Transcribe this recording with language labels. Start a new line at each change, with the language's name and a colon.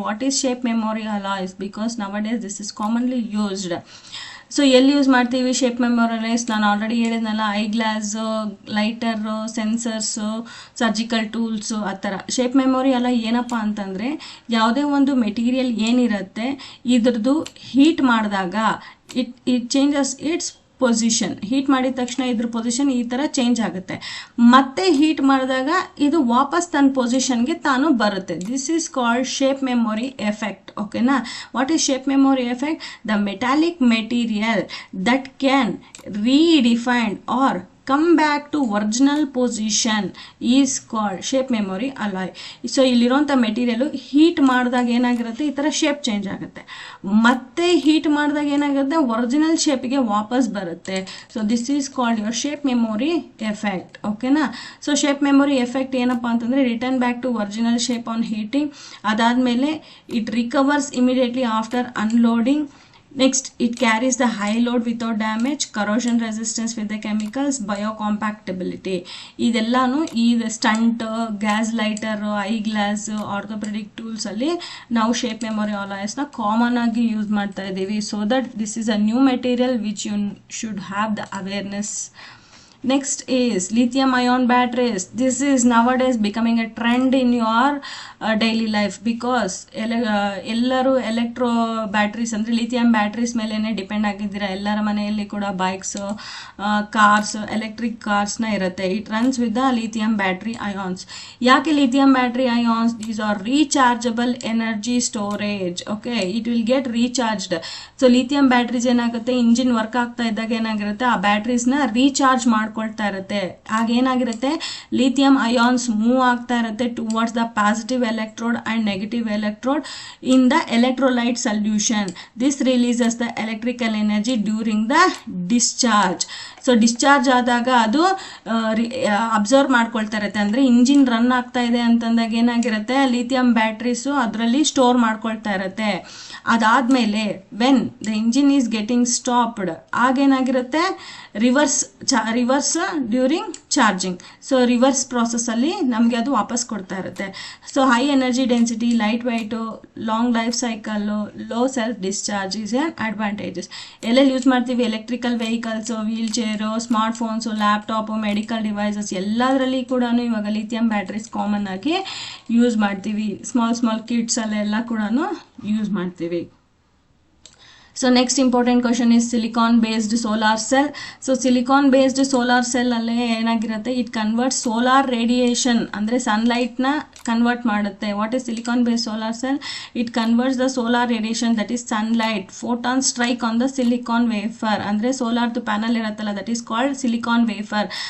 English: What is shape memory alloys? Because nowadays this is commonly used.
Kannada: So ಎಲ್ಲಿ use ಮಾಡ್ತೀವಿ shape memory alloys? ನಾನು already ಹೇಳಿದ್ನಲ್ಲ, I glass, lighter, sensors, surgical tools, ಆ ಥರ. Shape memory alloy ಏನಪ್ಪ ಅಂತಂದರೆ, ಯಾವುದೇ ಒಂದು ಮೆಟೀರಿಯಲ್ ಏನಿರುತ್ತೆ ಇದ್ರದ್ದು ಹೀಟ್ ಮಾಡಿದಾಗ
English: It changes its position.
Kannada: Heat ಮಾಡಿದ ತಕ್ಷಣ ಇದ್ರ ಪೊಸಿಷನ್ ಈ ಥರ ಚೇಂಜ್ ಆಗುತ್ತೆ. ಮತ್ತೆ ಹೀಟ್ ಮಾಡಿದಾಗ ಇದು ವಾಪಸ್ ತನ್ನ ಪೊಸಿಷನ್ಗೆ ತಾನು ಬರುತ್ತೆ.
English: This is called shape memory effect. ಓಕೆನಾ? What is shape memory effect? The metallic material that can redefined are come back to original position is called shape memory alloy.
Kannada: So ಇಲ್ಲಿರೋಂಥ material heat ಮಾಡಿದಾಗ ಏನಾಗಿರುತ್ತೆ, ಈ ಥರ ಶೇಪ್ ಚೇಂಜ್ ಆಗುತ್ತೆ. ಮತ್ತೆ heat ಮಾಡಿದಾಗ ಏನಾಗುತ್ತೆ, original ಶೇಪಿಗೆ ವಾಪಸ್ ಬರುತ್ತೆ.
English: So this is called your shape memory effect. ಓಕೆನಾ? So shape memory effect
Kannada: ಏನಪ್ಪ ಅಂತಂದರೆ,
English: Return back to original shape on heating. ಅದಾದಮೇಲೆ it recovers immediately after unloading. Next, it carries the high load without damage, corrosion resistance with the chemicals, biocompatibility.
Kannada: ಇದೆಲ್ಲಾನು ಈ stunt, gas lighter, I glass, orthopaedic tools ಅಲ್ಲಿ ನಾವು shape memory ಅಲಾಯ್ಸ್ನ common ಆಗಿ use ಮಾಡ್ತಾ ಇದ್ದೀವಿ.
English: So that this is a new material which you should have the awareness. Next is lithium ion batteries. This is nowadays becoming a trend in your daily life because
Kannada: ಎಲ್ಲರೂ electro batteries ಅಂದರೆ lithium batteries ಮೇಲೇ depend ಆಗಿದ್ದೀರಾ. ಎಲ್ಲರ ಮನೆಯಲ್ಲಿ ಕೂಡ bikes, cars, electric ಕಾರ್ಸ್ನ ಇರುತ್ತೆ.
English: It runs with the lithium battery ions.
Kannada: ಯಾಕೆ lithium battery ions?
English: These are rechargeable energy storage. Okay, it will get recharged.
Kannada: So lithium batteries ಏನಾಗುತ್ತೆ, ಇಂಜಿನ್ ವರ್ಕ್ ಆಗ್ತಾ ಇದ್ದಾಗ ಏನಾಗಿರುತ್ತೆ, ಆ ಬ್ಯಾಟ್ರೀಸ್ನ ರೀಚಾರ್ಜ್ ಮಾಡ್ಕೊಳ್ತಾ ಇರುತ್ತೆ. ಆಗೇನಾಗಿರುತ್ತೆ,
English: Lithium ions move ಆಗ್ತಾ ಇರುತ್ತೆ towards the positive electrode and negative electrode in the electrolyte solution. This releases the electrical energy during the discharge.
Kannada: So discharge ಆದಾಗ ಅದು ಅಬ್ಸರ್ವ್ ಮಾಡ್ಕೊಳ್ತಾ ಇರುತ್ತೆ. ಅಂದರೆ ಇಂಜಿನ್ ರನ್ ಆಗ್ತಾ ಇದೆ ಅಂತಂದಾಗ ಏನಾಗಿರುತ್ತೆ, ಲಿಥಿಯಂ ಬ್ಯಾಟ್ರೀಸು ಅದರಲ್ಲಿ ಸ್ಟೋರ್ ಮಾಡ್ಕೊಳ್ತಾ ಇರುತ್ತೆ.
English: ಅದಾದಮೇಲೆ when the engine is getting stopped,
Kannada: ಆಗೇನಾಗಿರುತ್ತೆ,
English: Reverse during charging.
Kannada: So reverse ಪ್ರಾಸೆಸ್ಸಲ್ಲಿ ನಮಗೆ ಅದು ವಾಪಸ್ ಕೊಡ್ತಾ ಇರುತ್ತೆ.
English: So high energy density, light weight, long life cycle, low self discharge is an advantages.
Kannada: ಎಲ್ಲೆಲ್ಲಿ ಯೂಸ್ ಮಾಡ್ತೀವಿ, electrical vehicles, wheel chair, smart phones, laptop, medical devices ಎಲ್ಲದರಲ್ಲಿ ಕೂಡ ಇವಾಗ lithium batteries common ಆಗಿ ಯೂಸ್ ಮಾಡ್ತೀವಿ. ಸ್ಮಾಲ್ ಕಿಟ್ಸಲ್ಲೆಲ್ಲ ಕೂಡ ಯೂಸ್ ಮಾಡ್ತೀವಿ.
English: So next important question is silicon based solar cell. So silicon based solar cell
Kannada: ಅಲ್ಲೇ ಏನಾಗಿರುತ್ತೆ,
English: it convert solar radiation
Kannada: ಅಂದರೆ ಸನ್ಲೈಟ್ನ convert ಮಾಡುತ್ತೆ.
English: What is silicon based solar cell? It converts the solar radiation that is sunlight. Photon strike on the silicon wafer.
Kannada: ಅಂದರೆ ಸೋಲಾರ್ದು panel ಇರುತ್ತಲ್ಲ,
English: That is called silicon wafer.